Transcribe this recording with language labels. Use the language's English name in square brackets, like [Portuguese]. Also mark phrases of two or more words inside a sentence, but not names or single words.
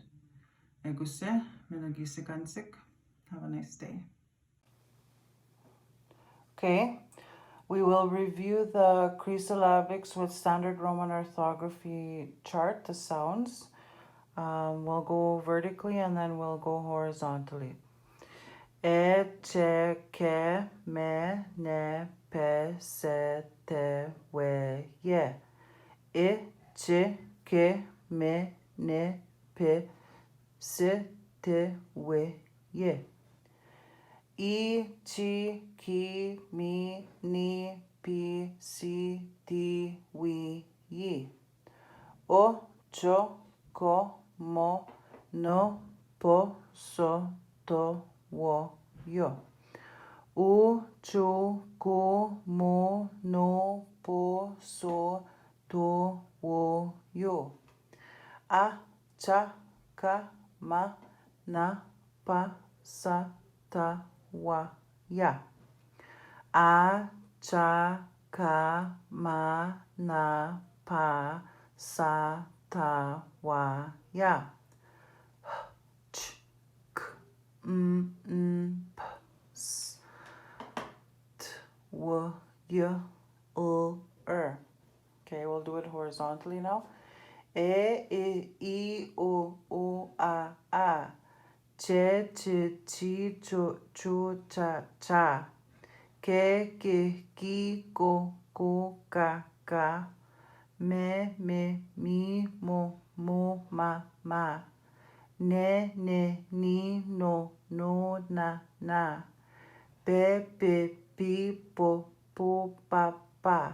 [Cree] Eguse, minagisi. [English] Have a nice day. Okay, we will review the Cree syllabics with Standard Roman Orthography chart, the sounds. We'll go vertically and then we'll go horizontally. [Cree] E, che, ke, me, ne, pe, se, te, we, ye. E, che, ke, me, ne, pe, se, te, we, ye. I, chi, ki, mi, ni, pi, si, ti, wi, yi. O, cho, ko, mo, no, po, so, to, wo, yo. U, chu, ku, mo, no, po, so, to, wo, yo. A, cha, ka, ma, na, pa, sa, ta, wa, ya. A, cha, ka, ma, na, pa, sa, ta, wa, ya. Ch, k, p, s, t, w, y, r. [English] Okay, we'll do it horizontally now. [Cree] I, o, a. Che, chi, chu, cha. Ke, ki, ko, ka. Me, mi, mo, ma. Ne, ni, no, na. Pe, pi, po, pa.